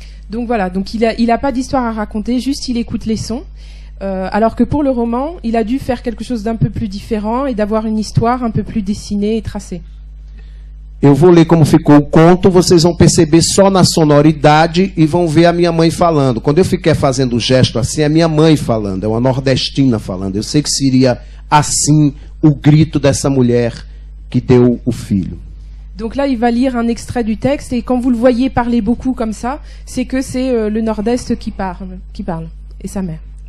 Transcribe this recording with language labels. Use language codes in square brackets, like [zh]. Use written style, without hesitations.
[fr] Donc voilà, donc il a pas d'histoire à raconter, juste il écoute les sons. Alors que pour le roman, il a dû faire quelque chose d'un peu plus différent et d'avoir une histoire un peu plus dessinée et tracée. [pt] Eu vou ler como ficou o conto, vocês vão perceber só na sonoridade e vão ver a minha mãe falando. Quando eu fiquei fazendo o gesto assim, é a minha mãe falando, é uma nordestina falando. Eu sei que seria assim o grito dessa mulher que deu o filho. [fr] Donc là, il va lire un extrait du texte et quand vous le voyez parler beaucoup comme ça, c'est que c'est le Nord-Est qui parle, et sa mère.